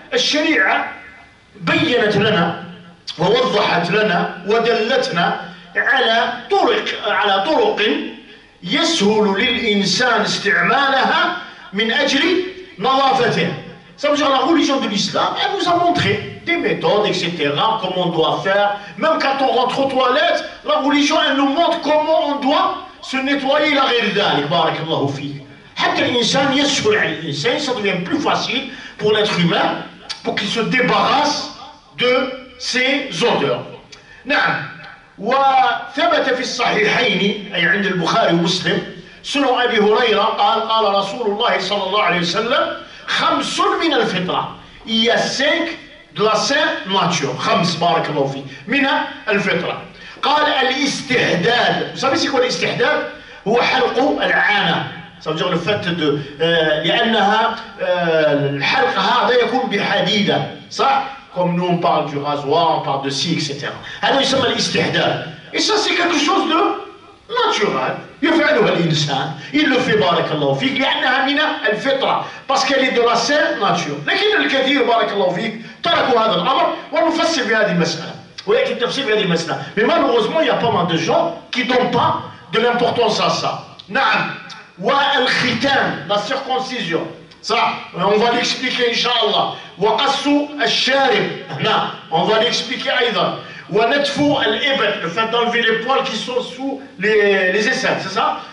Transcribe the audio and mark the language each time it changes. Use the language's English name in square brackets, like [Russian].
[Arabic] الشريعة بيّنت لنا ووضحت لنا ودلتنا على طرق يسهل للإنسان استعمالها من أجل نظافته. [French] Ça veut dire la religion de l'islam, elle nous a montré des méthodes, etc., comment on doit faire. Même quand on rentre aux toilettes, la religion, elle nous montre comment on doit se nettoyer la [Arabic] غير ذلك. بارك الله فيك. حتى الإنسان يسهل على الإنسان, [French] ça devient plus facile pour l'être humain, pour qu'il se débarrasse de ces odeurs. [Arabic] نعم. وثبت في الصحيحين أي عند البخاري ومسلم سنن أبي هريرة قال رسول الله صلى الله عليه وسلم خمس من الفطرة. [French] Il y a 5 de la sainte nature. [Arabic] خمس بارك الله فيك من الفطرة. قال الاستحداد. [French] Vous savez c'est quoi الاستحداد؟ [Arabic] هو حلق العانة. [French] Ça veut dire le fait de [Arabic] لأنها الحلق هذا يكون بحديدة صح؟ [French] Comme nous on parle du rasoir, on parle de scie, etc. [Arabic] هذا يسمى الاستحداد. [French] Et ça c'est quelque chose de naturel. [Arabic] يفعلها الإنسان. [French] Il le fait [Arabic] بارك الله فيك لأنها من الفطرة. [French] Parce qu'elle est de la sainte nature. [Arabic] لكن الكثير بارك الله فيك تركوا هذا الأمر ونفسر بهذه المسألة. ويأتي التفسير بهذه المسألة. [French] Mais malheureusement il y a pas mal de gens qui ne donnent pas de l'importance à ça. [Arabic] نعم. والختان, [French] la circoncision. Ça, on va l'expliquer Inch'Allah. [Arabic] وقص الشارب. [French] هنا, on va l'expliquer أيضا. [Arabic] ونتف الإبط, [French] le fait d'enlever les poils qui sont sous les aisselles, c'est ça?